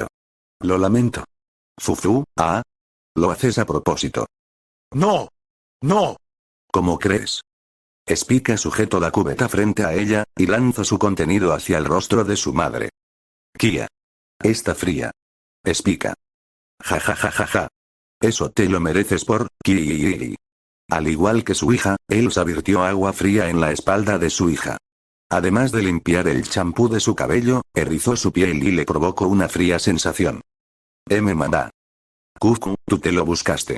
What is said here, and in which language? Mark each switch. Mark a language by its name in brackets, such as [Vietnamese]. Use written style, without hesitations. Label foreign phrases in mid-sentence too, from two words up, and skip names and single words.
[Spanish] Lo lamento. Fufu, lo haces a propósito. No. No. ¿Cómo crees? Spica sujetó la cubeta frente a ella, y lanzó su contenido hacia el rostro de su madre. Kia. Está fría. Spica. Ja ja ja ja ja. Eso te lo mereces por Kiri. Al igual que su hija, Elsa virtió agua fría en la espalda de su hija. Además de limpiar el champú de su cabello, erizó su piel y le provocó una fría sensación. Mamá. Cucu, tú te lo buscaste.